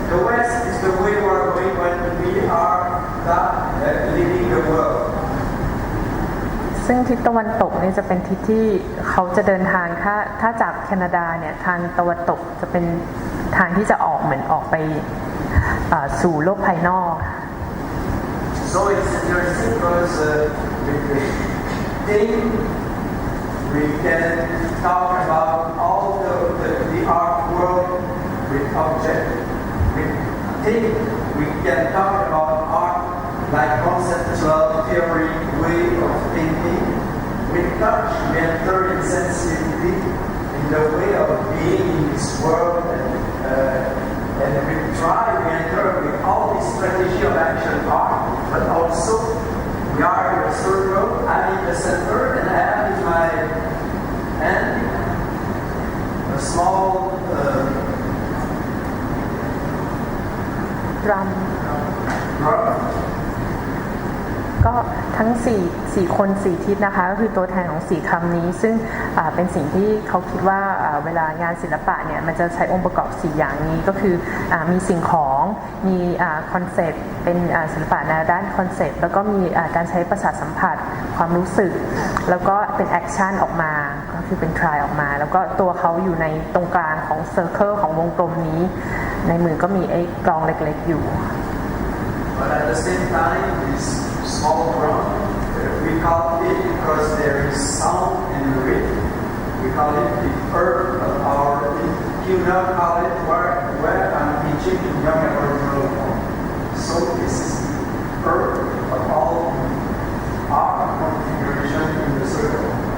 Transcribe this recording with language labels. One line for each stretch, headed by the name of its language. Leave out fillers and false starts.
English: The west is the way we are going when we are leading the world.
Thai: ทิศตะวันตกเนี่ยจะเป็นทิศที่เขาจะเดินทางถ้าจากแคนาดาเนี่ยทางตะวันตกจะเป็นทางที่จะออกเหมือนออกไปสู่โลกภายนอก
English: So it's interesting because with the theme we can talk about all the art world with object. With theme we can talk about art like conceptual theory, way of thinking. With touch we enter in sensitivity, in the way of being in this world, and with try we enter with all this strategy of action art, but also we are in a circle, I'm in the center, and I have in my hand a small drum
Thai: ก็ทั้ง4คน4ทิศนะคะก็คือตัวแทนของ4คำนี้ซึ่งเป็นสิ่งที่เขาคิดว่าเวลางานศิลปะเนี่ยมันจะใช้องค์ประกอบ4อย่างนี้ก็คือมีสิ่งของมีคอนเซปต์เป็นศิลปะในด้านคอนเซปต์แล้วก็มีการใช้ประสาทสัมผัสความรู้สึก แล้วก็เป็นแอคชั่นออกมาก็คือเป็นทรายออกมาแล้วก็ตัวเขาอยู่ในตรงกลางของเซอร์เคิลของวงกลมนี้ในมือก็มีไอ้กลองเล็กๆอยู่
English: But at the same time, this small drum, we call it because there is sound and rhythm. We call it the earth of our. You now call it where I'm teaching young Aboriginal form. So this is the earth of all our configuration in the circle.